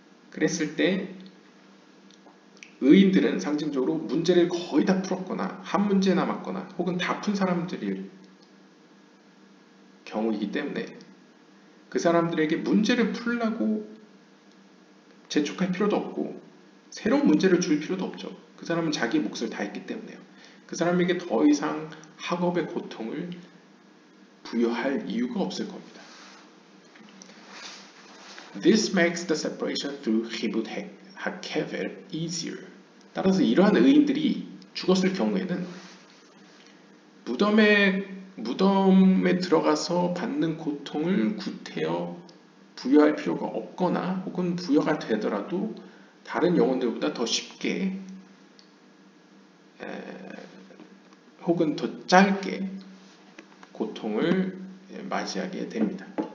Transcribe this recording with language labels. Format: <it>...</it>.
<ko>그랬을 때 의인들은 상징적으로 문제를 거의 다 풀었거나 한 문제 남았거나 혹은 다 푼 사람들일 경우이기 때문에 그 사람들에게 문제를 풀라고 재촉할 필요도 없고 새로운 문제를 줄 필요도 없죠. 그 사람은 자기 몫을 다 했기 때문에요. 그 사람에게 더 이상 학업의 고통을 부여할 이유가 없을 겁니다.</ko> <en>This makes the separation through Hibut HaKever easier.</en> <ko>따라서 이러한 의인들이 죽었을 경우에는 무덤에 들어가서 받는 고통을 구태여 부여할 필요가 없거나 혹은 부여가 되더라도 다른 영혼들보다 더 쉽게 혹은 더 짧게 고통을 맞이하게 됩니다.</ko>